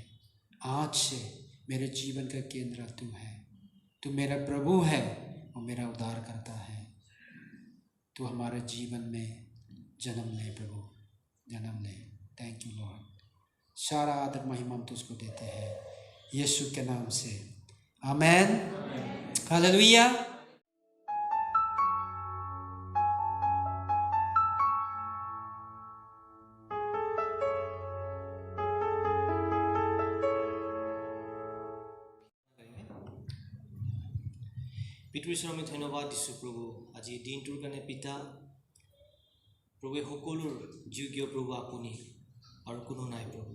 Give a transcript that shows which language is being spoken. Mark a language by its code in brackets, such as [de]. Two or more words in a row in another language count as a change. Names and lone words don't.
[hi] आज से मेरे जीवन का केंद्र तू है, तू मेरा प्रभु है और मेरा उद्धार करता है। तू हमारे जीवन में जन्म ले प्रभु, जन्म ले। [en] Thank you Lord. [hi] सारा आदर महिमा हम तुझको देते हैं यीशु के नाम से, आमेन, हालेलुया। [as] পিতৃ ঈশ্বৰ আমি ধন্যবাদ দিছোঁ প্ৰভু আজি দিনটোৰ কাৰণে পিতা প্ৰভু সকলোৰ যোগ্য প্ৰভু আপুনি আৰু কোনো নাই প্ৰভু।